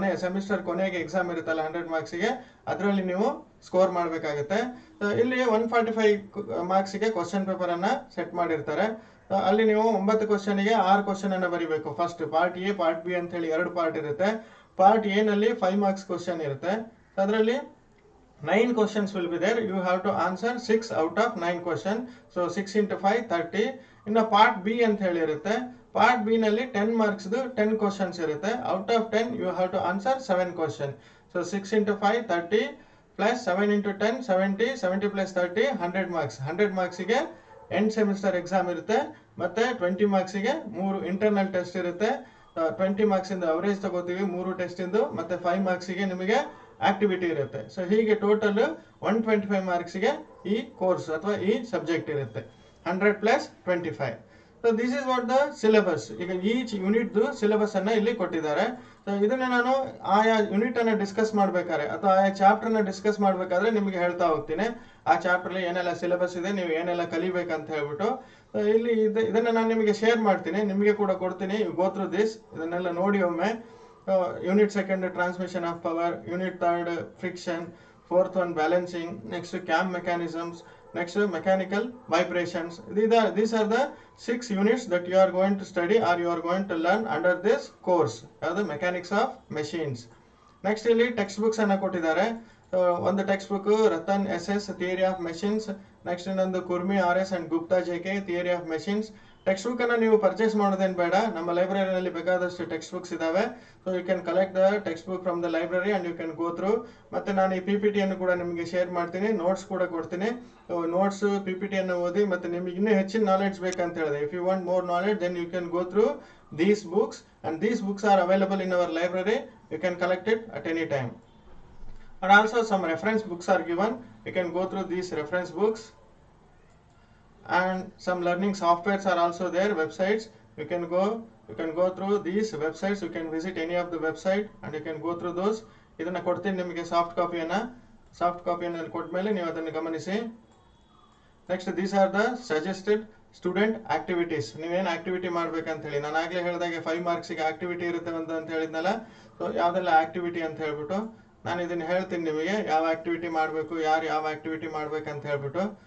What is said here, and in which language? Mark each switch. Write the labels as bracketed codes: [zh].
[kn] Semester ಕೊನೆಗೆ exam ಇರುತ್ತಲ್ಲ 100 ಮಾರ್ಕ್ಸ್ಗೆ, ಅದರಲ್ಲಿ ನೀವು ಸ್ಕೋರ್ ಮಾಡಬೇಕಾಗುತ್ತೆ. ಇಲ್ಲಿ 145 ಮಾರ್ಕ್ಸ್ಗೆ ಕ್ವಶನ್ ಪೇಪರ್ ಅನ್ನ ಸೆಟ್ ಮಾಡಿರ್ತಾರೆ. ಅಲ್ಲಿ ನೀವು 9 ಕ್ವಶನ್ಗೆ 6 ಕ್ವಶನ್ ಅನ್ನ ಬರೀಬೇಕು. First part A, part B ಅಂತ ಹೇಳಿ 2 ಪಾರ್ಟ್ ಇರುತ್ತೆ. ಪಾರ್ಟ್ ಎ ನಲ್ಲಿ 5 ಮಾರ್ಕ್ಸ್ ಕ್ವಶನ್ ಇರುತ್ತೆ. [en] ಅದರಲ್ಲಿ 9 questions will be there. You have to answer 6 out of 9 question. So 6 into 5 30. [kn] ಇನ್ನು ಪಾರ್ಟ್ ಬಿ ಅಂತ ಹೇಳಿ ಇರುತ್ತೆ. ಪಾರ್ಟ್ ಬಿ ನಲ್ಲಿ 10 ಮಾರ್ಕ್ಸ್ 10 ಕ್ವಶನ್ಸ್ ಇರುತ್ತೆ. [en] Out of 10 you have to answer 7 question. So 6 into 5 30 plus 7 into 10 70 70 plus 30 100 marks. [kn] 100 ಮಾರ್ಕ್ಸ್ಗೆ end semester exam ಇರುತ್ತೆ. ಮತ್ತೆ 20 ಮಾರ್ಕ್ಸ್ಗೆ 3 internal test ಇರುತ್ತೆ. 20 marks ಇಂದ ಅವರೇಜ್ ತಗೋತೀವಿ 3 ಟೆಸ್ಟ್ ಇಂದು. ಮತ್ತೆ 5 ಮಾರ್ಕ್ಸ್ಗೆ ನಿಮಗೆ ಆಕ್ಟಿವಿಟಿ ಇರುತ್ತೆ. ಸೊ ಹೀಗೆ ಟೋಟಲ್ 125 ಮಾರ್ಕ್ಸ್ಗೆ ಈ ಕೋರ್ಸ್ ಅಥವಾ ಈ ಸಬ್ಜೆಕ್ಟ್ ಇರುತ್ತೆ. [en] 100 + 25. So this is what the syllabus. [kn] ಈಗ ಈಚ್ ಯೂನಿಟ್ ಸಿಲೆಬಸ್ ಅನ್ನ ಇಲ್ಲಿ ಕೊಟ್ಟಿದ್ದಾರೆ. ಸೊ ಇದನ್ನ ನಾನು ಆಯಾ ಯೂನಿಟ್ ಅನ್ನ ಡಿಸ್ಕಸ್ ಮಾಡ್ಬೇಕಾದ್ರೆ ಅಥವಾ ಆಯಾ ಚಾಪ್ಟರ್ ನ ಡಿಸ್ಕಸ್ ಮಾಡ್ಬೇಕಾದ್ರೆ ನಿಮಗೆ ಹೇಳ್ತಾ ಹೋಗ್ತೀನಿ ಆ ಚಾಪ್ಟರ್ ಅಲ್ಲಿ ಏನೆಲ್ಲ ಸಿಲೆಬಸ್ ಇದೆ, ನೀವು ಏನೆಲ್ಲ ಕಲಿಬೇಕಂತ ಹೇಳ್ಬಿಟ್ಟು. ಇಲ್ಲಿ ಇದನ್ನ ನಾನು ನಿಮಗೆ ಶೇರ್ ಮಾಡ್ತೀನಿ, ನಿಮಗೆ ಕೂಡ ಕೊಡ್ತೀನಿ. [en] go through this, [kn] ಇದನ್ನೆಲ್ಲ ನೋಡಿ ಒಮ್ಮೆ. [en] Unit 2 transmission of power, unit 3 friction, 4th one balancing, next cam mechanisms, next mechanical vibrations. These are the 6 units that you are going to study or you are going to learn under this course, the mechanics of machines. [kn] Next ಇಲ್ಲಿ text books ಅನ್ನ ಕೊಟ್ಟಿದ್ದಾರೆ. ಒಂದು text book Ratan SS theory of machines, next ಇನ್ನೊಂದು Khurmi RS and Gupta JK theory of machines. Text book ಅನ್ನ ನೀವು purchase ಮಾಡೋದೇನು ಬೇಡ, ನಮ್ಮ ಲೈಬ್ರರಿನಲ್ಲಿ ಬೇಕಾದಷ್ಟು ಟೆಕ್ಸ್ಟ್ ಬುಕ್ಸ್ ಇದಾವೆ. [en] So you can collect the text book from the library and you can go through. [kn] ಮತ್ತೆ ನಾನು ಈ PPT ಅನ್ನು ಕೂಡ ನಿಮಗೆ ಶೇರ್ ಮಾಡ್ತೀನಿ, ನೋಟ್ಸ್ ಕೂಡ ಕೊಡ್ತೀನಿ. ನೋಟ್ಸ್ PPT ಅನ್ನು ಓದಿ ಮತ್ತೆ ನಿಮಗೆ ಇನ್ನೂ ಹೆಚ್ಚಿನ ನಾಲೆಡ್ಜ್ ಬೇಕಂತ ಹೇಳಿದೆ. [en] If you want more knowledge then you can go through these books and these books are available in our library. You can collect it at any time. And also some reference books are given. You can go through these reference books. And some learning softwares are also there, websites. You can go through these websites. You can visit any of the website and you can go through those. [kn] ಇದನ್ನ ಕೊಡ್ತೀನಿ ನಿಮಗೆ soft ಕಾಪಿಯನ್ನು ಕೊಟ್ಮೇಲೆ ನೀವು ಅದನ್ನು ಗಮನಿಸಿ. [en] Next these are the suggested student activities. [kn] ನೀವೇನು activity ಮಾಡ್ಬೇಕಂತ ಹೇಳಿ ನಾನು ಆಗ್ಲೇ ಹೇಳಿದಾಗೆ 5 ಮಾರ್ಕ್ಸ್ಗೆ ಆಕ್ಟಿವಿಟಿ ಇರುತ್ತೆ ಅಂತ ಹೇಳಿದ್ನಲ್ಲ. ಸೊ ಯಾವ್ದೆಲ್ಲ ಆಕ್ಟಿವಿಟಿ ಅಂತ ಹೇಳ್ಬಿಟ್ಟು ನಾನು ಇದನ್ನ ಹೇಳ್ತೀನಿ ನಿಮಗೆ, ಯಾವ ಆಕ್ಟಿವಿಟಿ ಮಾಡಬೇಕು, ಯಾರು ಯಾವ ಆಕ್ಟಿವಿಟಿ ಮಾಡ್ಬೇಕಂತ ಹೇಳ್ಬಿಟ್ಟು.